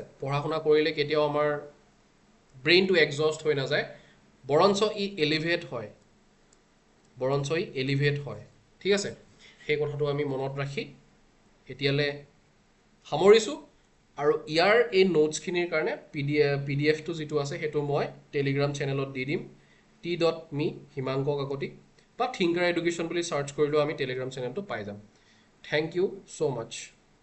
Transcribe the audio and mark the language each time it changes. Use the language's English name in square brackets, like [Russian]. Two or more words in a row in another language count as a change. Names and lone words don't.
[Assamese] পঢ়া শুনা কৰিলে কেতিয়াও আমাৰ ব্ৰেইনটো এক্সজষ্ট হৈ নাযায়, বৰঞ্চ ই এলিভেট হয়, ঠিক আছে। সেই কথাটো আমি মনত ৰাখি এতিয়ালৈ সামৰিছোঁ। আৰু ইয়াৰ এই নোটছখিনিৰ কাৰণে PDF টো যিটো আছে সেইটো মই টেলিগ্ৰাম চেনেলত দি দিম, t.me himankakakotii, বা Thincr Education বুলি চাৰ্চ কৰিলেও আমি টেলিগ্ৰাম চেনেলটো পাই যাম। [English] thank you so much.